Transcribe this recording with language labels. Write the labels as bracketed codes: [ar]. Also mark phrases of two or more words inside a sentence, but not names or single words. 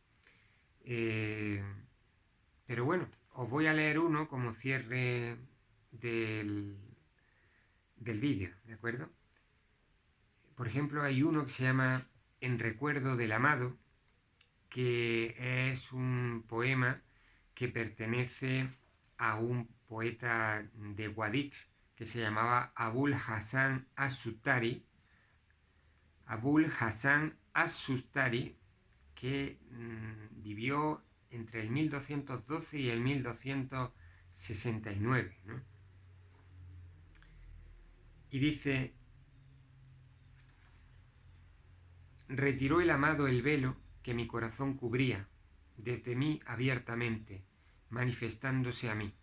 [es] Pero bueno, os voy a leer uno como cierre del vídeo, ¿de acuerdo? Por ejemplo, hay uno que se llama En recuerdo del amado, que es un poema que pertenece a un poeta de Guadix que se llamaba Abul Hassan as-Sustari. Abul Hassan as-Sustari, que vivió entre el 1212 y el 1269, ¿no? Y dice: retiró el amado el velo que mi corazón cubría, desde mí abiertamente, manifestándose a mí.